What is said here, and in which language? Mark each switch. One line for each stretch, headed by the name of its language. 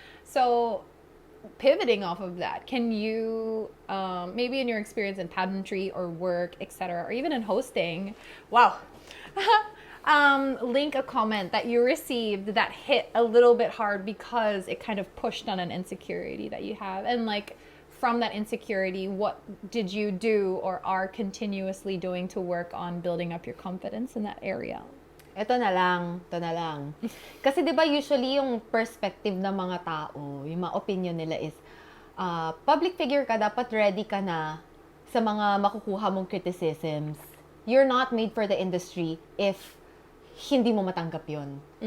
English: So pivoting off of that, can you maybe in your experience in pageantry or work, etc., or even in hosting, wow, link a comment that you received that hit a little bit hard because it kind of pushed on an insecurity that you have, and like from that insecurity, what did you do or are continuously doing to work on building up your confidence in that area?
Filipino: Ito na lang. Kasi di ba usually yung perspective ng mga tao, yung mga opinion nila is,
English: public figure
Filipino: ka, dapat ready ka na sa mga makukuha mong criticisms.
English: You're not made for the industry if
Filipino: hindi mo matanggap yun.